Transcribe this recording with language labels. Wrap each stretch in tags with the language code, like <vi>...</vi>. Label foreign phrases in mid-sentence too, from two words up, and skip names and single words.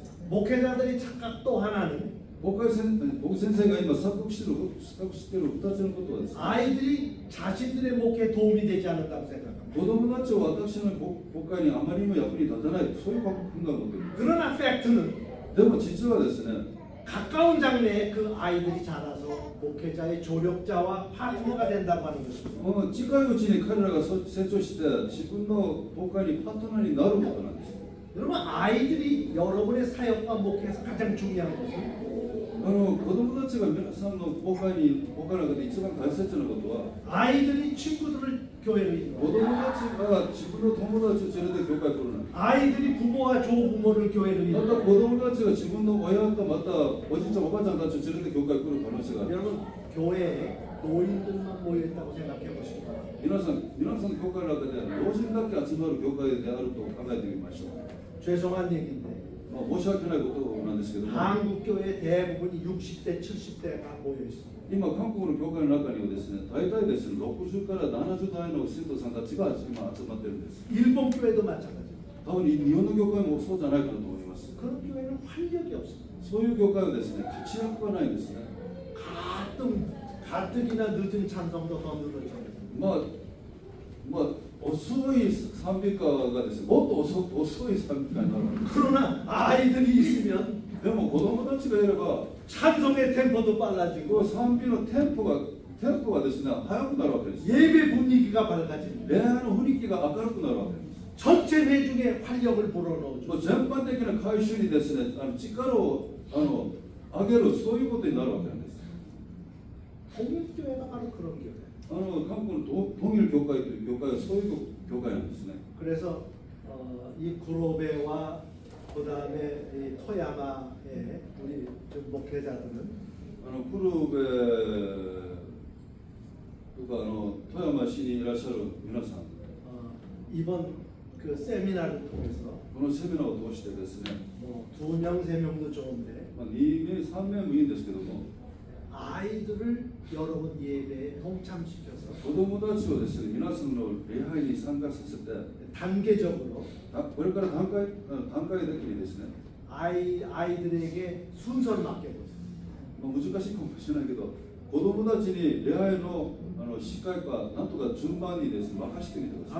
<ko>목회자들이 착각 또 하나는</ko> <ja>僕先生が今錯覚している2つのことはですね、</ja> <ko>아이들이 자신들의 목회에 도움이 되지 않는다고 생각합니다.</ko> <ja>子供たちは私の牧会にあまりにも役に立たない、そういう考えを持っているんです。</ja> <ko>그러나 팩트는</ko> <ja>でも実はですね、</ja> <ko>가까운 장래에 그 아이들이 자라서 목회자의 조력자와 파트너가 된다고 하는 것입니다.</ko> <ja>近いうちに彼らが成長して自分の牧会にパートナーになることなんです。</ja> <ko>여러분 아이들이 여러분의 사역과 목회에서 가장 중요한 것은</ko> <ja>子供たちが皆さんの牧会の中で一番大切なことは、</ja> <ko>아이들이 친구들을 교회로</ko> <ja>子</ja> <ko>인도하고</ko> <ja>供たちが自分の友達を連れて教会に来るなんです。</ja> <ko>아이들이 부모와 조부모를 교회로</ko> <ja>また</ja> <ko>인도하고</ko> <ja>子供たちが自分の親とまたおじいちゃんおばあちゃんたちを連れて教会に来る可能性がある。</ja> <ko>여러분 교회에 노인들만 모여있다고 생각해 보시기 바랍니다.</ko> <ja>皆さんの教会の中で老人だけ集まる教会であると考えてみましょう。</ja> <ko>죄송한 얘기인데</ko> <ja>申し訳ないことなんですけども、</ja> <ko>한국 교회 대부분이 60대, 70대가 모여 있습니다.</ko> <ja>今韓国の教会の中にはですね、大体ですね、60から70代の信徒さんたちが今集まってるんです。</ja> <ko>일본 교회도 마찬가지입니다.</ko> <ja>多分日本の教会もそうじゃないかなと思います。</ja> <ko>그런 교회는 활력이 없습니다.</ko> <ja>そういう教会はですね、活躍がないんですね。</ja> <ko>가뜩이나 늦은 찬송도 더 늘어져요.</ko> <ja>まあ遅い賛美歌がですね、もっと遅い賛美歌になる。</ja> <ko>그러나 아이들이 있으면</ko> <ja>でも子供たちがいれば、</ja> <ko>찬송의 템포도</ko> <ja>こ</ja> <ko>빨라지고</ko> <ja>う賛美のテンポがですね、速くなるわけです。</ja> <ko>예배 분위기가 밝아집니다.</ko> <ja>恋愛の雰囲気が明るくなるわけです。</ja> <ko>전체 회중에 활력을 불어넣어주고</ko> <ja>もう全般的な改修にですね、力を上げる、そういうことになるわけなんです。</ja> <ko>통일교회가 바로 그런 교회.</ko> <ja>韓国の東友教会という教会はそういう教会なんですね。</ja> <ko>그래서 이 구로베와 그 다음에 이 토야마의 우리 좀 목회자들은</ko> <ja>クルベとか富山市にいらっしゃる皆さん、</ja> <ko>이번 그 세미나를 통해서</ko> <ja>このセミナーを通してですね、</ja> <ko>뭐 2명, 3명도 좋은데</ko> <ja>2 名、3名もいいんですけども、</ja> <ko>아이들을 여러분 예배에 동참시켜서</ko> <ja>子供たちをですね、皆さんの礼拝に参加させて、</ja> <ko>단계적으로</ko> <ja>これから段階的にですね、</ja> <ko>아이들에게 순서를 맡겨보세요.</ko> <ja>難しいかもしれないけど、 子供たちに礼拝の司会かなんとか順番にですね任せてみてください。</ja>